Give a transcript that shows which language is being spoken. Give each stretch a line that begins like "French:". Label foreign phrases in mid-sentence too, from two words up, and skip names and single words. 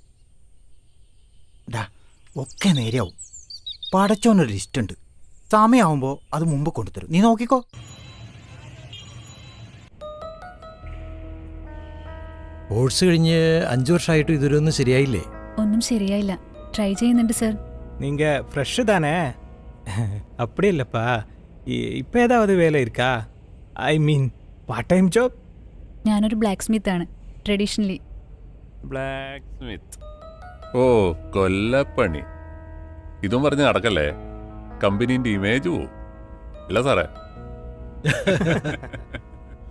Malayalam: ഡാ, ഒക്കെ നേരെയാവും. പടച്ചോനൊരു ലിസ്റ്റ് ഉണ്ട്. സമയമാവുമ്പോൾ അത് മുമ്പ് കൊണ്ടുതരും. നീ നോക്കിക്കോ. കോഴ്സ് കഴിഞ്ഞ് 5 വർഷമായിട്ടും ഇതൊരൊന്നും ശരിയായില്ലേ? ഒന്നും ശരിയായില്ല. ട്രൈ ചെയ്യുന്നുണ്ട് സർ.
Tamil: நீங்க ஃப்ரெஷ்ஷு தானே? அப்படி இல்லைப்பா, இப்போ ஏதாவது வேலை இருக்கா?
English: I mean part time job.
Malayalam: ഞാനൊരു
English: black smith
Malayalam: ആണ്, ട്രഡീഷണലി.
English: black smith?
Malayalam: ഓ, കൊല്ലപ്പണി. ഇതും പറഞ്ഞ് നടക്കല്ലേ, കമ്പനീൻ്റെ ഇമേജ് പോവും. ഇല്ല സാറേ?